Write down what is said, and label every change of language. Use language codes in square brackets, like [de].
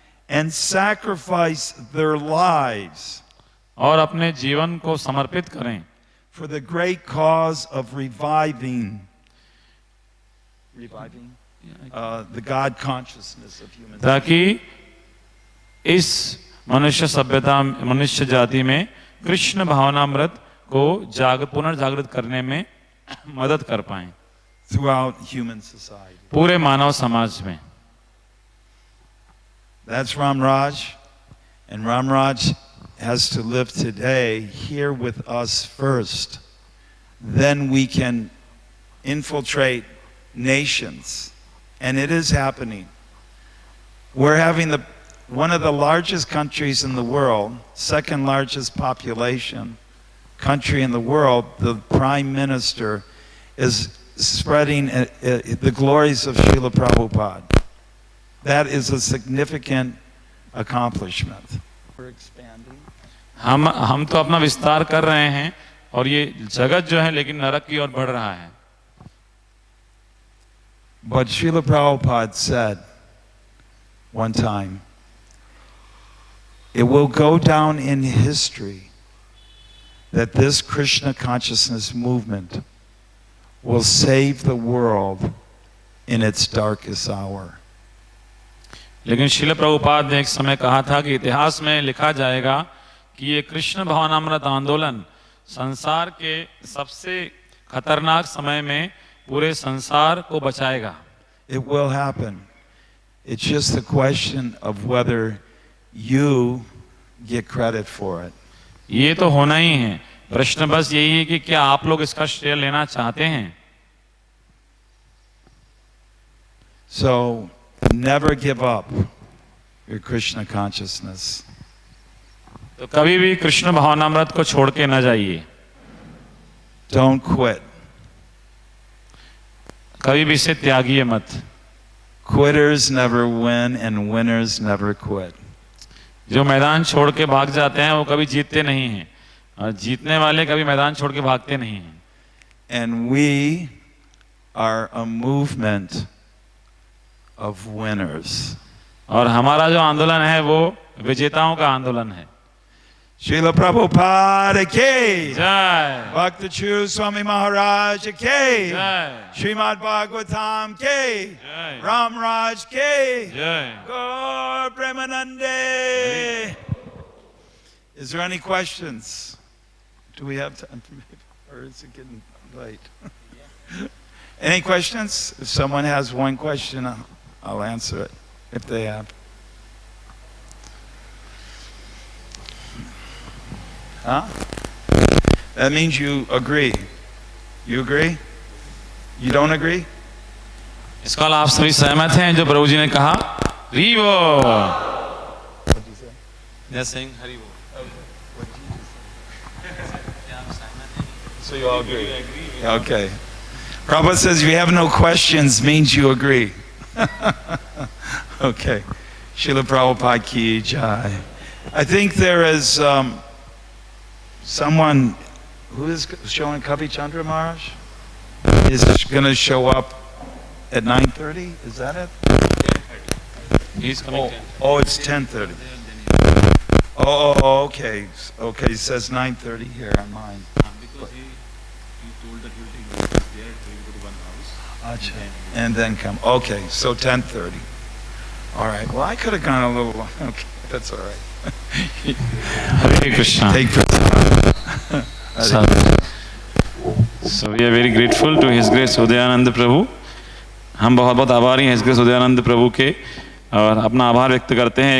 [en] and sacrifice their lives [hi] और अपने जीवन को समर्पित करें [en] for the great cause of reviving the God consciousness of human. [hi] ताकि इस मनुष्य सभ्यता मनुष्य जाति में कृष्ण भावनामृत को पुनर्जागृत करने में मदद कर पाएं [en] throughout human society. [hi] पूरे मानव समाज में. [en] That's Ramraj, and Ramraj has to live today here with us first. Then we can infiltrate nations, and it is happening. We're having one of the largest countries in the world, second largest population country in the world. The Prime Minister is spreading the glories of Srila Prabhupada. That is a significant accomplishment. We're expanding. [hi] हम तो अपना विस्तार कर रहे हैं और ये जगत जो है लेकिन नरक की ओर बढ़ रहा है. [en] But Srila Prabhupada said one time, it will go down in history that this Krishna consciousness movement will save the world in its darkest hour. [hi] लेकिन श्रील प्रभुपाद ने एक समय कहा था कि इतिहास में लिखा जाएगा कि ये कृष्ण भावनामृत आंदोलन संसार के सबसे खतरनाक समय में पूरे संसार को बचाएगा. [en] It will happen. It's just a question of whether you get credit for it. [hi] ये तो होना ही है. प्रश्न बस यही है कि क्या आप लोग इसका श्रेय लेना चाहते हैं. [en] So never give up your Krishna consciousness. [hi] तो कभी भी कृष्ण भावनामृत को छोड़ के न जाइए. [en] Don't quit. [hi] कभी भी इसे त्यागिए मत. [en] Quitters never win and winners never quit. [hi] जो मैदान छोड़ के भाग जाते हैं वो कभी जीतते नहीं हैं और जीतने वाले कभी मैदान छोड़ के भागते नहीं हैं. [en] And we are a movement of winners. [hi] और हमारा जो आंदोलन है वो विजेताओं का आंदोलन है. Srila Prabhupada ki जय. Bhakti Charu Swami Maharaja ki जय. Srimad Bhagavatam ki जय. Ramraj ki जय. [en] Gaur Premanande. Is there any questions? Do we have time for maybe, or is it getting late? Any questions? If someone has one question, I'll answer it if they have. Huh? That means you agree. You agree? You don't agree? [hi] इसका आप सभी सहमत हैं जो प्रभु जी ने कहा हरिबो. [en] What did you say? They're saying हरिबो. So you all agree? Okay. Prabhupada says if you have no questions means you agree. Okay. Srila Prabhupada ki jai. I think there is someone who is showing Kavi Chandra Maharaj is going to show up at 9:30. Is that it? He's coming. Oh, it's 10:30. Oh, okay. Okay, it says 9:30 here on mine. Because he told that he will take notice there, he will go to one house. Acha. And then come. Okay, so 10:30. All right. Well, I could have gone a little long. Okay, that's all right. Hare Krishna. Take So we are very grateful to His Grace Udayananda Prabhu. [hi] हम बहुत बहुत आभारी हैं His Grace Udayananda Prabhu के और अपना आभार व्यक्त करते हैं.